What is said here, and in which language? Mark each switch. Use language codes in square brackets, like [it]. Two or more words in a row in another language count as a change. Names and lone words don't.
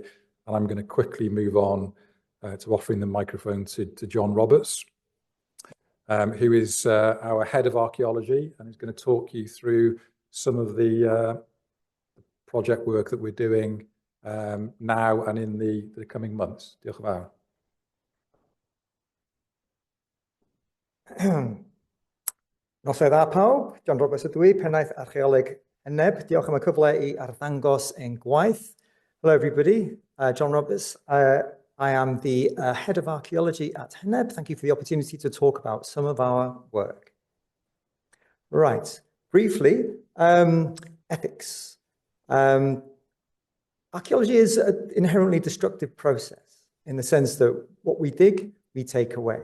[en] And I'm going to quickly move on to offering the microphone to John Roberts, who is our head of archaeology, and is going to talk you through some of the project work that we're doing now and in the coming months. [cy] Diolch yn fawr. Noswaith dda pawb, John Roberts ydw I, pennaeth archaeoleg Heneb. Diolch am y cyfle I arddangos ein gwaith. [en] Hello everybody, John Roberts. I am the head of archaeology at Heneb. Thank you for the opportunity to talk about some of our work. Right, briefly, ethics. Archaeology is an inherently destructive process in the sense that what we dig, we take away.